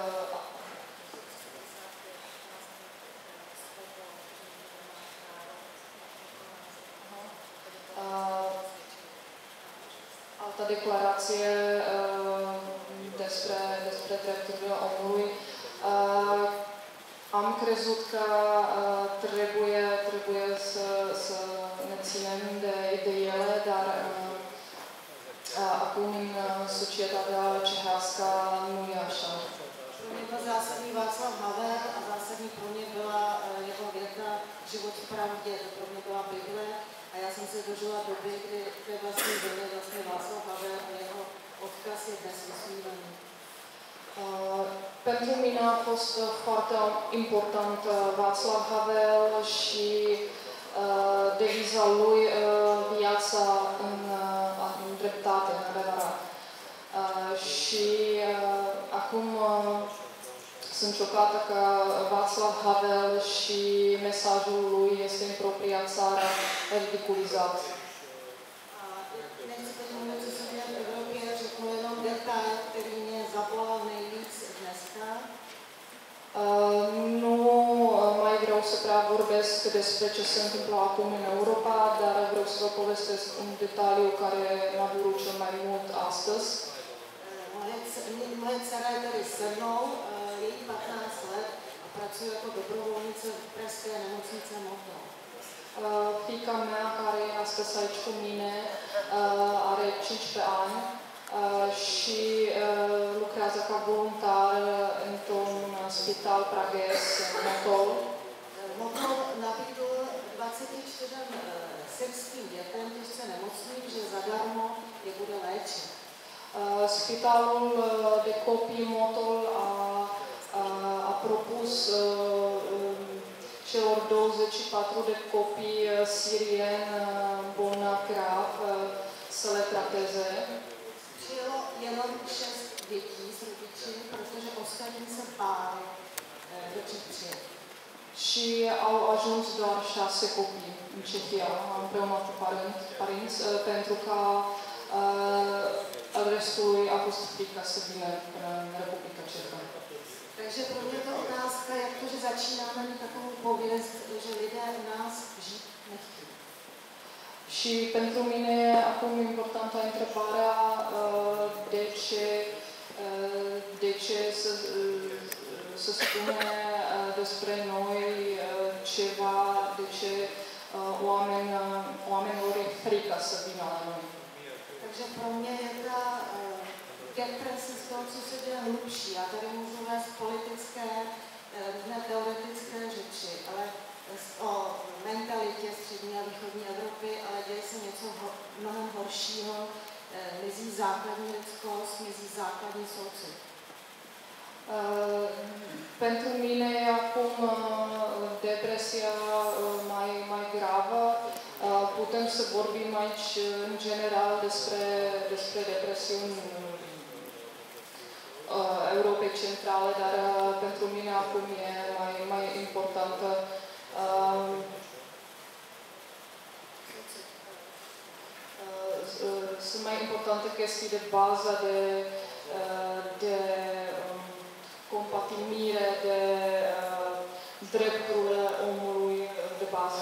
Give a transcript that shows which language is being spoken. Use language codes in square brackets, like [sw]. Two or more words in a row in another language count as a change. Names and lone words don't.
[ro] alta declarație despre drepturile omului. Am crezut că trebuie să ne ținem de ele, dar acum în societatea cehească nu e așa. [cs] Pro mě byl zásadní Václav Havel a zásadní pro mě byla jeho věta Život v pravdě, to pro mě byla Bible a já jsem se dožila doby, kdy ve vlastní zemi vlastně Václav Havel a jeho odkaz je dnes vysmívaný. [ro] Pentru mine a fost foarte important Václav Havel și deviza lui viața în dreptate, în adevărat. Și acum sunt șocată că Václav Havel și mesajul lui este în propria țară ridiculizat. [cs] Nechci teď mluvit, co se děje v Evropě, řeknu jenom detail, který mě zabolal nejvíc dneska. [ro] Nu mai vreau să prea vorbesc despre ce se întâmplă acum în Europa, dar vreau să vă povestesc un detaliu care m-a durut cel mai mult astăzi. [cs] Moje dcera je tady se mnou, je jí 15 let a pracuje jako dobrovolnice v pražské nemocnice Motol. [ro] Fiica mea, care astăzi aici cu mine, are 15 ani și lucrează ca voluntar într-un spital praguez, Motol. [cs] Motol nabídl 24 syrským dětem těžce nemocným, že zadarmo je bude léčit. [ro] Spitalul de copii Motol a propus celor 24 de copii sirieni bolnavi grav să le trateze. [cs] Přijelo jenom 6 dětí s rodiči, protože ostatní se báli do Čech přijet. [ro] Și au ajuns doar 6 copii în Cehia, împreună cu părinți, pentru că restului a fost frică să vină în Republica Cehă. [cs] Takže pro mě je to otázka, jak to, že začínáme mít takovou pověst, že lidé u nás žít nechtějí. [ro] Și pentru mine acum importantă întrebarea de ce să spune despre noi ceva, de ce oamenilor e frică să vină la noi. [cs] Takže pro mě je ta deprese z toho, co se děje hlubší. Já tady můžu vést politické, různé teoretické řeči, ale o mentalitě střední a východní Evropy, ale děje se něco mnohem horšího, mizí základní lidskost, mizí základní soucit. [ro] Pentru mine acum depresia mai gravă. Putem să vorbim aici în general despre depresiuni Europei Centrale, dar pentru mine acum e mai importantă sunt mai importante chestii de bază, de compatimire, de drepturile omului de bază.